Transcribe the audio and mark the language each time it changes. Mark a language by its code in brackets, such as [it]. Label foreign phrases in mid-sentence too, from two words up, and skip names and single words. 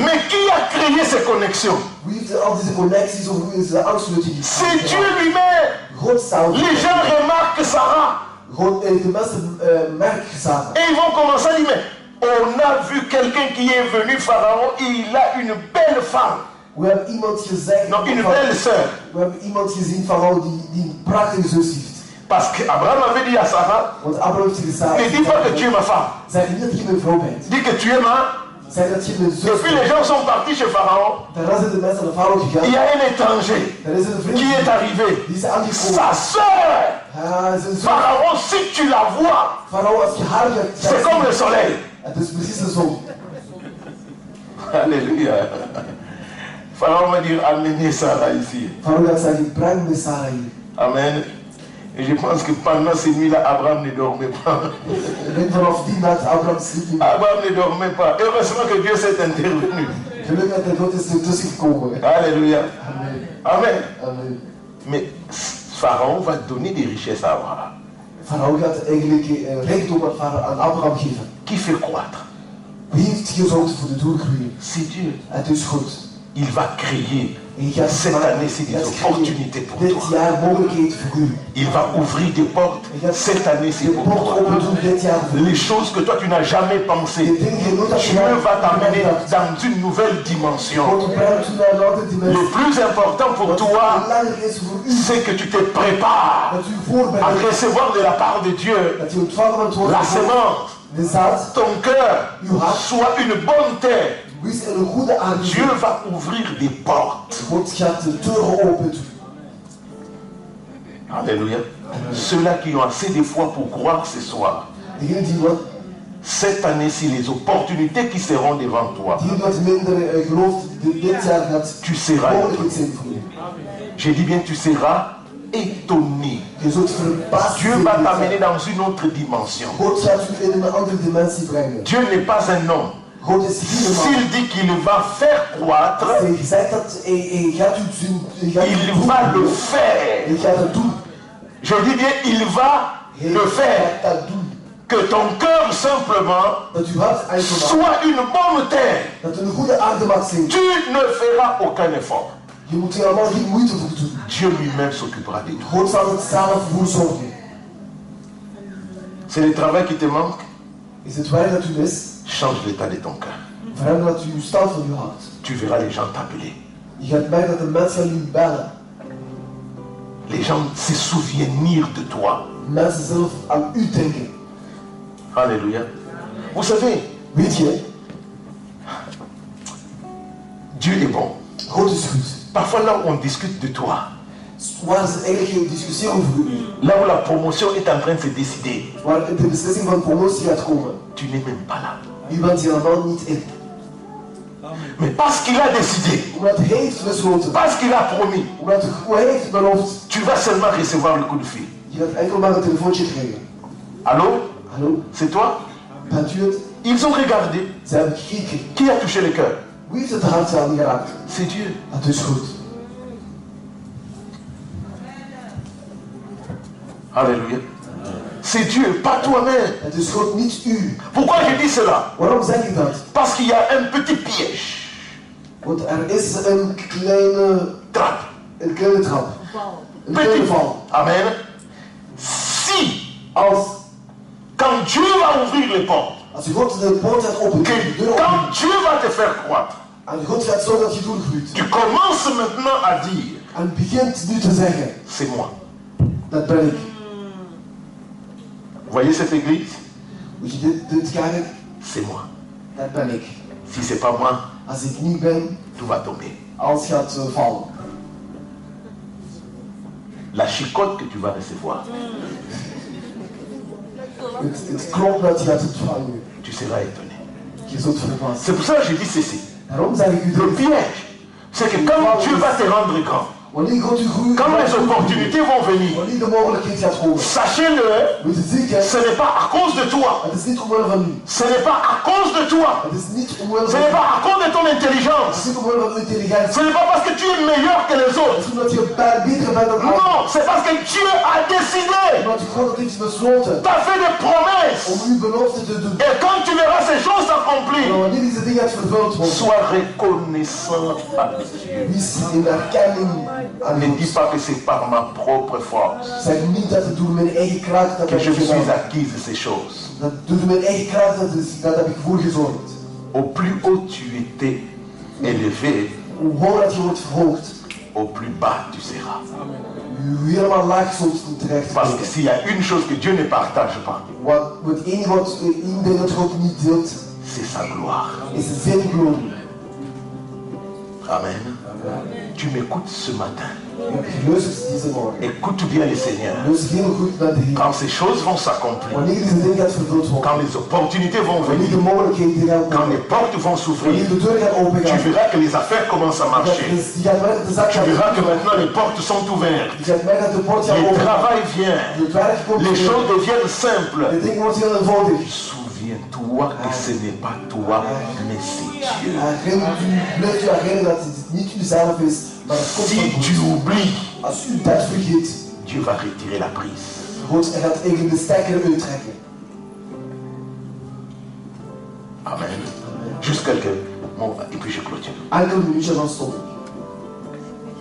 [fr] Mais qui a créé ces connexions? [nl] Wie heeft al deze connecties of hoe is de aansluiting? [fr] C'est Dieu lui-même. [nl] God zelf. [fr] Les gens remarquent Sarah. [nl] God, de mensen merken Sarah. [fr] Et ils vont commencer à dire, mais on a vu quelqu'un qui est venu, Pharaon, il a une belle femme. [nl] We hebben iemand gezegd. [fr] Non, une belle sœur. [nl] We hebben iemand gezien, Farao, die een prachtige zus heeft. [fr] Parce qu'Abraham avait dit à Sarah, [nl] Want Abraham heeft tegen Sarah. [fr] ne dis pas que tu es ma femme. [nl] Zeg niet dat je mijn vrouw bent. [fr] Dis que tu es ma. [nl] Zeg dat je mijn zus [fr] Et puis les [nl] bent. [fr] gens sont partis chez Pharaon. [nl] Daarna zijn de mensen naar Farao [fr] Il [nl] gegaan. [fr] y a un étranger [nl] Er is een vriend [fr] qui est arrivé. [nl] die is aangekomen. [fr] Sa sœur. [nl] Zijn zus. [fr] Pharaon, si tu la vois, [nl] Farao, als je haar gaat [fr] c'est comme le soleil. [nl] het is precies de zon. [fr] Alléluia. Pharaon va dire, amenez Sarah ici. [nl] Farao gaat zeggen, breng me Sarah hier. [fr] Amen. Et je pense que pendant ces nuits-là, Abraham ne dormait pas. [nl] Ik denk vanaf die nacht, Abraham sliep niet. [fr] Abraham ne dormait pas. Heureusement que Dieu s'est intervenu. [nl] Gelukkig dat de God is ertussen gekomen. [fr] Alléluia. Amen. Amen. Amen. Mais Pharaon va donner des richesses à Abraham. [nl] Farao gaat eigenlijk rijkdom aan Abraham geven. [fr] Qui fait croître? [nl] Wie heeft gezorgd voor de doorgroei? [fr] C'est Dieu. [nl] Het is God. [fr] Il va créer Cette année, c'est des opportunités pour [nl] dit [fr] toi. [nl] jaar mogelijkheden voor u. [fr] Il va ouvrir des portes. Cette année, c'est [nl] De [fr] pour [nl] poort [fr] toi. [nl] open doen dit jaar voor u. [fr] Les choses que toi, tu n'as jamais pensé. [nl] De dingen die je nooit had [fr] Dieu [nl] gedaan, [fr] va t'amener [nl] gedacht. [fr] dans une nouvelle dimension. [nl] God brengt u naar een andere [fr] Le [nl] dimensie. [fr] plus important pour [nl] Wat [fr] toi, [nl] belangrijk is voor u, [fr] c'est que tu te prépares [nl] dat u [fr] à [nl] voorbereidt, [fr] recevoir de la part de Dieu [nl] dat u ontvangen van het woord [fr] la [nl] van God. [fr] semence. [nl] De zaad, [fr] Ton cœur soit une bonne terre. [nl] wees er een goede [fr] Dieu [nl] aangezien. [fr] va ouvrir des portes. [nl] God gaat de deuren open doen. [fr] Alléluia. Ceux-là qui ont assez de foi pour croire ce soir, [nl] Degenen die wat, [fr] cette année-ci, les opportunités qui seront devant toi, [nl] die wat minder gelooft, dit jaar gaat [fr] tu seras [nl] mogelijk [fr] étonné. [nl] zijn voor u. [fr] Je dis bien, tu seras étonné. [nl] Je zult verbaasd [fr] Dieu [nl] zijn [fr] va [nl] dit [fr] t'amener [nl] jaar. [fr] dans une autre dimension. [nl] God gaat u in een andere dimensie brengen. [fr] Dieu n'est pas un homme. [nl] God is geen man. [fr] S'il dit qu'il va faire croître, [nl] Hij zegt dat hij gaat u zien, hij gaat [fr] il [nl] het doen. [fr] va le faire. [nl] Hij gaat het doen. [fr] Je dis bien, il va [nl] Hij [fr] le faire. [nl] gaat dat doen. [fr] Que ton cœur simplement [nl] Dat uw hart enkel maakt. [fr] soit une bonne terre. [nl] Dat het een goede aarde mag zijn. [fr] Tu ne feras aucun effort. [nl] Je moet er allemaal geen moeite voor doen. [fr] Dieu lui-même s'occupera de toi. [nl] God zal het zelf voor zorgen. [fr] C'est le travail qui te manque. [nl] Is het werk dat u mist? [fr] Change l'état de ton cœur. [nl] Verander dat u uw stand van uw hart. [fr] Tu verras les gens t'appeler. [nl] Je gaat merken dat de mensen aan u bellen. [fr] Les gens se souviennent de toi. [nl] Mensen zelf aan u denken. [fr] Alléluia. Vous savez, [nl] Weet je, [fr] Dieu est bon. [nl] God is goed. [fr] Parfois là où on discute de toi, [nl] Waar ze eigenlijk discussiëren over u. [fr] là où la promotion est en train de se décider, [nl] Waar de beslissing van promotie gaat komen. [fr] tu n'es même pas là. [nl] U bent hier allemaal niet in. [fr] Mais parce qu'il a décidé, [nl] Omdat hij heeft besloten. [fr] parce qu'il a promis, [nl] Omdat hij heeft beloofd. [fr] tu vas seulement recevoir le coup de fil. [nl] Je gaat enkel maar een telefoontje krijgen. [fr] Allô? [nl] Hallo, [fr] C'est toi? [nl] bent u het? [fr] Ils ont regardé. [nl] Ze hebben gekeken. [fr] Qui a touché le cœur? [nl] Wie heeft het hart aangeraakt? [fr] C'est Dieu. [nl] Dat is goed. [fr] Alléluia. C'est Dieu, pas toi-même. [nl] Het is God, niet u. [fr] Pourquoi je dis cela? [nl] Waarom zeg ik dat? [fr] Parce qu'il y a un petit piège. [nl] Want er is een kleine [fr] Trappe. [nl] trap. Val. Een kleine [fr] Petit. [nl] val. [fr] Amen. Si, [nl] Als [fr] quand Dieu va ouvrir les portes, [nl] je God de poort gaat openen, de [fr] que [nl] deur openen, [fr] quand Dieu va te faire croître, [nl] en God gaat zorgen dat je doorgroeit. [fr] tu commences maintenant à dire, [nl] En begint nu te zeggen, [fr] c'est moi. [nl] dat ben ik. [fr] Vous voyez cette église? [nl] Moet je dit kerk, [fr] C'est moi. [nl] dat ben ik. [fr] Si c'est pas moi, [nl] Als ik niet ben, [fr] tout va tomber. [nl] alles gaat vallen. [fr] La chicotte que tu vas recevoir, [nl] Het klopt dat je gaat ontvangen. [fr] tu seras étonné. [nl] Je zult verbaasd. [fr] C'est pour ça que je dis ceci. [nl] Daarom zeg ik u [fr] Le [nl] dit. [fr] piège, c'est que quand Dieu va te rendre grand, [nl] Wanneer God u groeit, [fr] quand les opportunités vont venir, [nl] wanneer de mogelijkheid gaat komen, [fr] sachez-le, [nl] moet je zeker, [fr] ce n'est pas à cause de toi. [nl] het is niet omwille van u. [fr] Ce n'est pas à cause de toi. [nl] Het is niet omwille [fr] Ce [nl] van [fr] n'est [nl] u. [fr] pas à cause de ton [nl] Het [fr] intelligence. [nl] is niet omwille van uw intelligentie. [fr] Ce n'est pas parce que tu es meilleur que les [nl] Het [fr] autres. [nl] is omdat je beter bent dan anderen. [fr] Non, c'est parce que Dieu a décidé, [nl] Omdat God het heeft besloten [fr] t'a fait des promesses. [nl] om uw belofte te doen. [fr] Et quand tu verras ces choses [nl] En [fr] s'accomplir, [nl] wanneer deze dingen gaat vervuld worden, [fr] sois reconnaissant à Dieu. [nl] wees in erkenning aan [fr] Ne dis [nl] God. [fr] pas que c'est par ma propre force [nl] Zeg niet dat het door mijn eigen kracht dat [fr] que [nl] heb [fr] je [nl] ik [fr] me suis [nl] gedaan. [fr] acquise ces choses. [nl] Dat door mijn eigen kracht dat heb ik voor gezorgd. [fr] Au plus haut tu étais élevé, [nl] Hoe hoger dat je wordt verhoogd, [fr] au plus bas tu seras. [nl] hoe helemaal laag zult terecht [fr] Parce que [nl] komen. [fr] s'il y a une chose que Dieu ne partage pas, [nl] Want het enige wat één ding dat God niet deelt, [fr] c'est sa gloire. [nl] is zijn glorie. [fr] Amen. Tu m'écoutes ce matin. [nl] Je luistert deze morgen. [fr] Écoute bien le Seigneur. [nl] Luister heel goed naar de Heer. [fr] Quand ces choses vont s'accomplir, [nl] Wanneer deze ding gaat vervuld worden, [fr] quand les opportunités vont [nl] wanneer [fr] venir, [nl] de mogelijkheden gaan [fr] quand [nl] komen, [fr] les portes vont s'ouvrir, [nl] wanneer de deur gaat open [fr] tu [nl] gaan, [fr] verras que les affaires commencent à marcher. [nl] je gaat merken dat de zaak [fr] Tu [nl] gaat [fr] verras que [nl] open. [fr] maintenant les portes sont ouvertes. [nl] Je gaat merken dat de poort gaat [fr] Le [nl] open. [fr] travail vient. [nl] Het werk komt [fr] Les [nl] weer. [fr] choses deviennent simples. [nl] De dingen worden heel eenvoudig. [fr] Souviens-toi que ce n'est pas toi, mais c'est Dieu. [nl] Blijf je herinneren dat het niet uzelf is, maar het komt van [fr] Si tu [nl] God. [fr] oublies, [nl] Als u dat vergeet, [fr] Dieu va retirer la prise. [nl] God gaat eigenlijk de stekker uittrekken. [fr] Amen. Juste quelques mots et puis je clôture. [nl] Enkele minuutjes dan stop ik.